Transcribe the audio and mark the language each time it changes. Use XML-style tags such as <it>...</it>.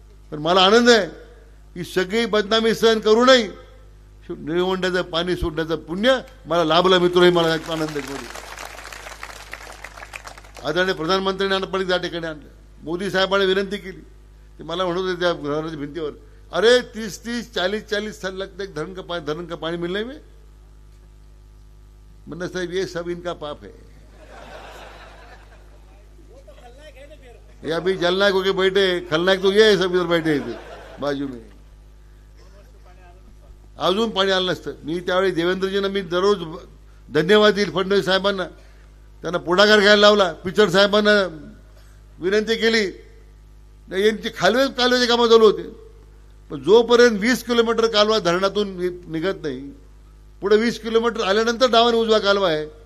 <mr>पण मला आनंद आहे की सगळी बदनामी सहन करू नये, निळवंड्याचं पाणी सोडण्याचं पुण्य मला लाभलं. मित्र, मला आनंद आहे. आदरणीय प्रधानमंत्र्यांनी पण त्या ठिकाणी आणलं. मोदी साहेबांनी विनंती केली, ते मला म्हणत होते त्या घराच्या भिंतीवर,</mr> <hi>अरे 30-30, 40-40 साल लगते धरण का पानी मिलने में. मतलब साहब ये सब इनका पाप है. ये अभी जलनायक होके बैठे, खलनायक तो ये है, सब इधर बैठे थे बाजू में.</hi> <mr>अजून पाणी आलं नसतं. मी त्यावेळी देवेंद्रजींना मी दररोज धन्यवाद देईल फडणवीस साहेबांना, त्यांना पुढाकार घ्यायला लावला. पिचड साहेबांना विनंती केली, यांची कालव्याचे कामं चालू होते. पण जोपर्यंत 20 किलोमीटर कालवा धरणातून निघत नाही, पुढे 20 किलोमीटर आल्यानंतर डावाने उजवा कालवा आहे.</mr>